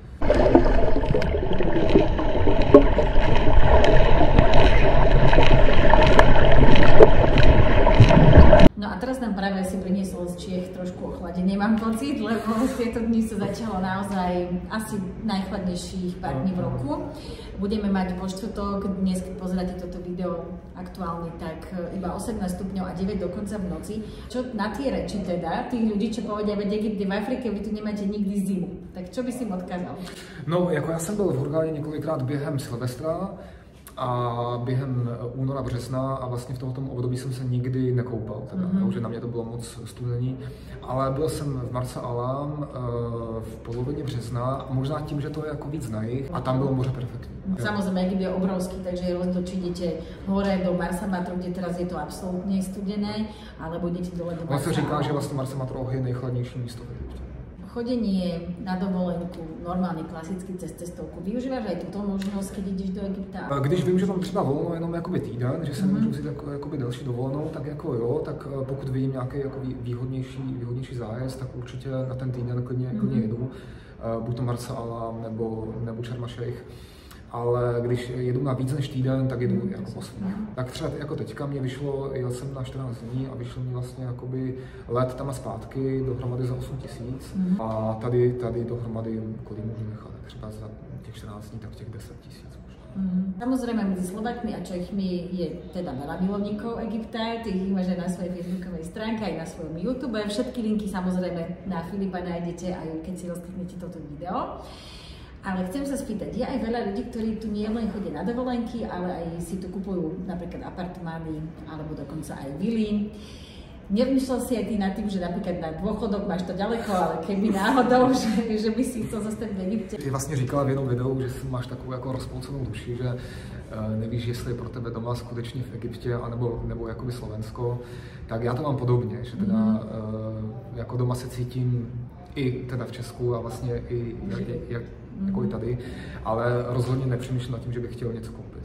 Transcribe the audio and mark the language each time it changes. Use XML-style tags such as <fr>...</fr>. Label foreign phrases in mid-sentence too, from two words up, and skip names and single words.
<sk>No a teraz nám práve si priniesol z Čiech trošku ochladenie, mám pocit, lebo tieto dni sa začalo naozaj asi najchladnejších pár dní v roku. Budeme mať vo štvrtok, dnes keď pozeráte toto video aktuálne, tak iba 18 stupňov a 9 dokonca v noci. Čo na tie reči teda, tých ľudí, čo povedia, veď Egypt je v Afrike, vy tu nemáte nikdy zimu. Tak čo by si im odkázal?</sk> <cs>No, jako já jsem byl v Hurghádě několikrát během Silvestra a během února, března a vlastně v tomto období jsem se nikdy nekoupal, takže na mě to bylo moc studený, ale byl jsem v Marsa Alam v polovině března a možná tím, že to je jako víc na jih a tam bylo moře perfektní.</cs> <sk>Samozrejme, Egypt je obrovský, takže je rozdiel, či idete hore do Marsa Matru, kde teraz je to absolútne studené, alebo idete dole do Marsa.</sk> <cs>On se říká, že vlastně Marsa Matru je nejchladnější místo v Egyptě.</cs> <sk>Chodenie na dovolenku, normálně klasicky cez cestovku. Využíváš aj túto možnosť, keď ideš do Egypta?</sk> <cs>Když vím, že mám třeba volno jenom jakoby týden, že se nemůžu vzít jakoby delší dovolenou, tak jako jo, tak pokud vidím nějaký jako výhodnější zájezd, tak určitě na ten týden klidně jedu. Buď to Marsa Alam nebo Sharm el Sheikh. ale když jedu na víc než týden, tak jedu jako poslední. Tak třeba jako teďka mě vyšlo, jel jsem na 14 dní a vyšlo mi vlastně jakoby let tam a zpátky dohromady za 8 000 a tady dohromady, kolik můžu nechat, třeba za těch 14 dní, tak těch 10 000.</cs> <sk>Samozrejme, medzi Slovakmi a Čechmi je teda veľa milovníkov Egypta, ty ich máš aj na svojej facebookovej stránke, aj na svojom YouTube. Všetky linky samozrejme na Filipa nájdete aj keď si rozkliknete toto video. Ale chcem sa spýtať, je aj veľa ľudí, ktorí tu nie len chodia na dovolenky, ale aj si tu kupujú napríklad apartmány alebo dokonca aj vily. Nevymýšľal si aj ty nad tým, že napríklad na dôchodok máš to ďaleko, ale keby náhodou, že by si chcel zastaviť v Egyptě.</sk> <cs>Ty vlastně říkala v jednom videu, že máš takovou jako rozpolcenou duši, že nevíš, jestli je pro tebe doma skutečně v Egyptě, nebo jakoby Slovensko. Tak já to mám podobně, že teda jako doma se cítím i teda v Česku a vlastně i jako i tady, ale rozhodně nepřemýšlím nad tím, že bych chtěl něco koupit.</cs>